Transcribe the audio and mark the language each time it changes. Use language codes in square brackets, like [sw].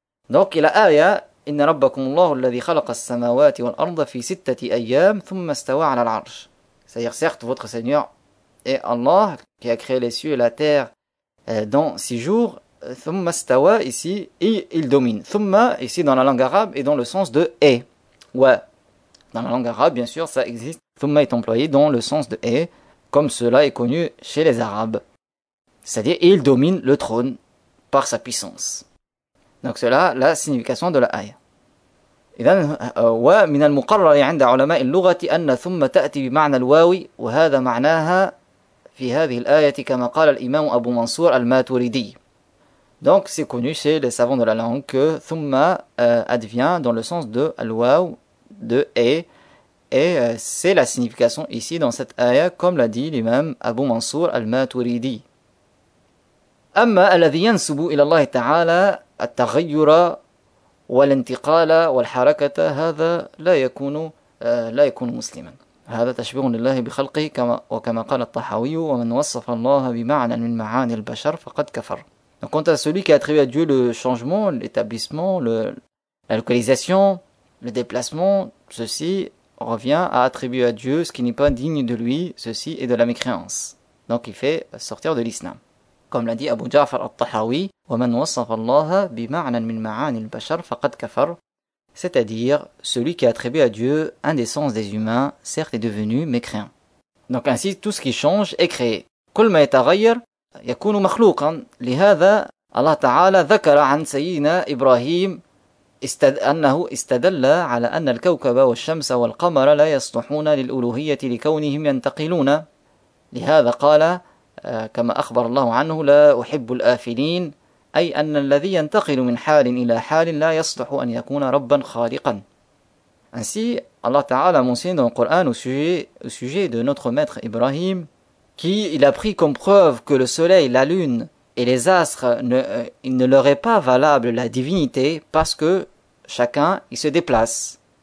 [fr] Donc la [ar] آية إن ربكم الله الذي خلق السماوات والأرض في ستة أيام ثم استوى على العرش. [fr] C'est-à-dire certes votre Seigneur est Allah qui a créé les cieux et la terre dans six jours. [ar] ثم استوى [fr] ici il domine. ثم ici dans la langue arabe est dans le sens de et. Ouais. Dans la langue arabe bien sûr ça existe. Thumma est employé dans le sens de et, comme cela est connu chez les Arabes. C'est-à-dire, il domine le trône par sa puissance. Donc, cela, la signification de la ayah. [ar] إذن ومن المقرر عند علماء اللغة أن ثم تأتي بمعنى الواو وهذا معناها في هذه الآية كما قال الإمام أبو منصور الماتوريدي. [fr] Donc, c'est connu chez les savants de la langue que thumma advient dans le sens de الواو de et. Et c'est la signification ici dans cette ayah, comme l'a dit l'imam Abu Mansour al-Maturidi. [ar] أما الذي ينسب إلى الله تعالى التغير والانتقال والحركة هذا لا يكون مسلما. هذا تشبيه لله بخلقه كما وكما قال الطحاوي ومن وصف الله بمعنى من معاني البشر فقد كفر. [fr] Donc quant à celui qui attribue à Dieu le changement, l'établissement, la localisation, le déplacement, ceci revient à attribuer à Dieu ce qui n'est pas digne de lui, ceci est de la mécréance. Donc il fait sortir de l'islam. Comme l'a dit Abu Ja'far al-Tahawi, [ar] « وَمَنْ وَصَّفَ اللَّهَ بِمَعْنًا مِنْ مَعَانِ الْبَشَرْ فَقَدْ كَفَرْ » [fr] C'est-à-dire, celui qui a attribué à Dieu un des sens des humains, certes est devenu mécréant. Donc ainsi, tout ce qui change est créé. [ar] « كُلْ مَا يَتَغَيَّرْ يَكُونُ مَخْلُوقًا » لِهَذَا اللَّهَ تَعَالَى ذَكَرَ عَنْ سَيِّدِنَا إِبْرَاهِيمَ أنه استدل على أن الكوكب والشمس والقمر لا يصلحون للألوهية لكونهم ينتقلون لهذا قال كما أخبر الله عنه لا أحب الآفلين أي أن الذي ينتقل من حال إلى حال لا يصلح أن يكون ربا خالقا. [fr] Ainsi, Allah Ta'ala mentionne dans le Coran au sujet de notre maître Ibrahim qui il a pris comme preuve que le soleil, la lune et les astres, il ne leur est pas valable la divinité parce que chacun il se déplace.